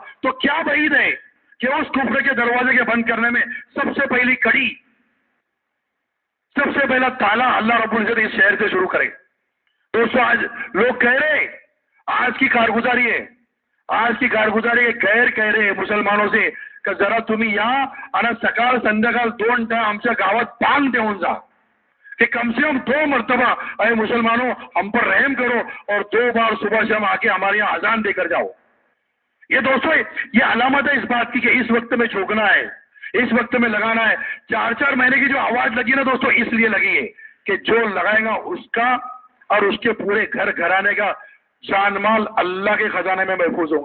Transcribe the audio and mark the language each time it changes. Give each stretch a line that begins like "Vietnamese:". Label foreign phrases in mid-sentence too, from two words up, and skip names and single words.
Urdu: تو کیا بعید ہے کہ اس کفر کے دروازے کے بند کرنے میں سب سے پہلی کڑی، سب سے پہلا تالا اللہ رب العزت اس شہر سے شروع کرے۔ دوستو آج لوگ کہہ رہے، آج کی کارگزاری ہے غیر کہہ رہے مسلمانوں سے کہ ذرا تمہیں یہاں
Marathi: आणि सकाळ संध्याकाळ 2 टाइम आमच्या गावात पान देऊन जा،
Urdu: کہ کم سے کم 2 مرتبہ اے مسلمانوں ہم پر رحم کرو اور 2 بار صبح شام آ کے ہمارے یہاں اذان دے کر جاؤ۔ یہ دوستو یہ علامت ہے اس بات کی کہ اس وقت میں جھوکنا ہے، اس وقت میں لگانا ہے۔ 4 مہینے کی جو آواز لگی نا دوستو اس لیے لگی ہے کہ جو لگائے گا اس کا اور اس کے پورے گھر گھرانے کا جان مال اللہ کے خزانے میں محفوظ ہوگا۔